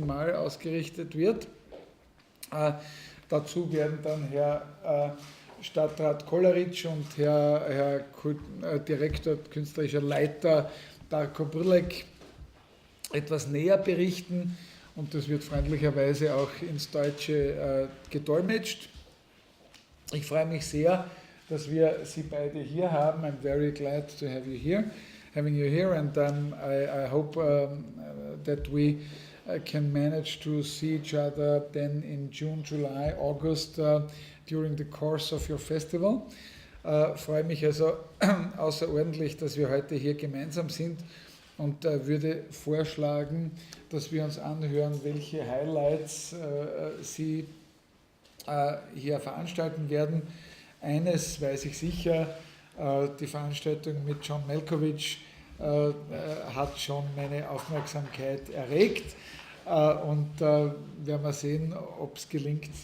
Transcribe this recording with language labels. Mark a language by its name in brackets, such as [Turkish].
[German] Mal ausgerichtet wird. Dazu werden dann Herr Stadtrat Kolaric und Herr Direktor, künstlerischer Leiter Darko Brlek etwas näher berichten und das wird freundlicherweise auch ins Deutsche gedolmetscht. Ich freue mich sehr, dass wir Sie beide hier haben. [English] I'm very glad to have you here, and I hope that we can manage to see each other then in June, July, August during the course of your festival. [German] Freue mich also außerordentlich, dass wir heute hier gemeinsam sind und würde vorschlagen, dass wir uns anhören, welche Highlights Sie hier veranstalten werden. Eines weiß ich sicher, die Veranstaltung mit John Malkovich hat schon meine Aufmerksamkeit erregt und werden wir sehen, ob es gelingt.